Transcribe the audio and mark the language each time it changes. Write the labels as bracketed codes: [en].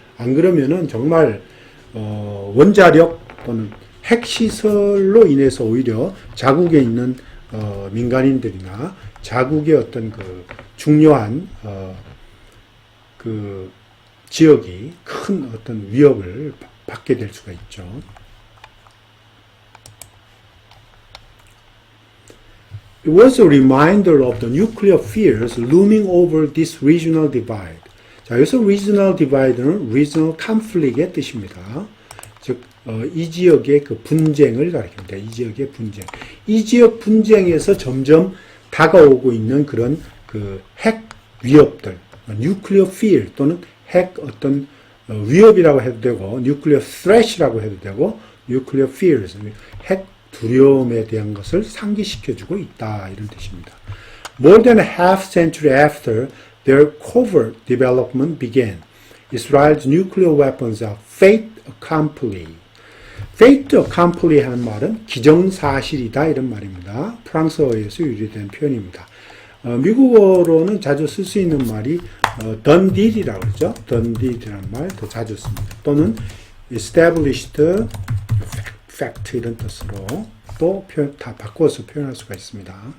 [ko] 안 그러면은 정말 원자력 또는 핵시설로 인해서 오히려 자국에 있는 민간인들이나 자국의 어떤 그 중요한 그 지역이 큰 어떤 위협을 받게 될 수가 있죠. [en] It was a reminder of the nuclear fears looming over this regional divide. [ko] 자, 여기서 regional divide는 regional conflict의 뜻입니다. 즉, 이 지역의 그 분쟁을 가리킵니다. 이 지역의 분쟁. 이 지역 분쟁에서 점점 다가오고 있는 그런 그 핵 위협들, nuclear fear 또는 핵 어떤 위협이라고 해도 되고, nuclear threat이라고 해도 되고, nuclear fears, 핵 두려움에 대한 것을 상기시켜주고 있다. 이런 뜻입니다. [en] More than a half century after their covert development began, Israel's nuclear weapons are fait accompli. [ko] fait accompli 하는 말은 기정사실이다 이런 말입니다. 프랑스어에서 유래된 표현입니다. 미국어로는 자주 쓸 수 있는 말이 done deal이라고 그러죠. done deal이라는 말 더 자주 씁니다. 또는 established fact 이런 뜻으로 또 다 바꿔서 표현할 수가 있습니다.